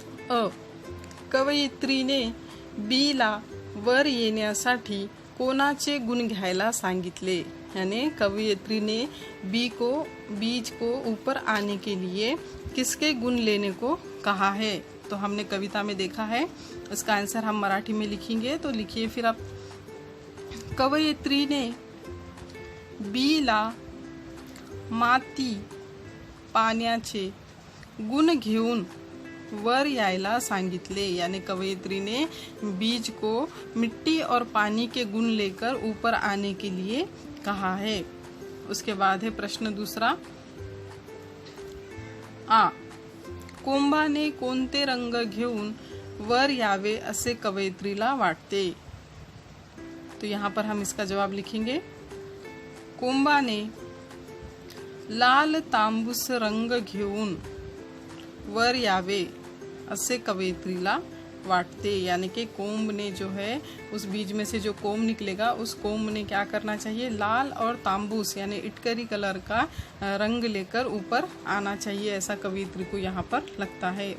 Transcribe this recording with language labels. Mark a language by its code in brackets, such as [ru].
[mr] अ, कवयित्रीने बीला वर येण्यासाठी कोणाचे गुण घ्यायला सांगितले, [hi] यानी कवयित्री ने बीज को ऊपर आने के लिए किसके गुण लेने को कहा है। तो हमने कविता में देखा है, इसका आंसर हम मराठी में लिखेंगे। तो लिखिए फिर आप। [mr] कवयित्री ने बीला माती पाण्याचे गुण घेऊन वर यायला सांगितले, [hi] यानी कवयित्री ने बीज को मिट्टी और पानी के गुण लेकर ऊपर आने के लिए कहा है। उसके बाद है प्रश्न दूसरा। [mr] आ, कोंबाने कोणते रंग घेऊन वर यावे असे कवयित्रीला वाटते। [hi] तो यहाँ पर हम इसका जवाब लिखेंगे, [mr] कोंबाने लाल तांबूस रंग घेऊन वर यावे असे कवयित्रीला वाटते, [hi] यानी कि कोंब ने जो है उस बीज में से जो कोंब निकलेगा उस कोंब ने क्या करना चाहिए, लाल और तांबूस यानी इटकरी कलर का रंग लेकर ऊपर आना चाहिए, ऐसा कवयित्री को यहाँ पर लगता है।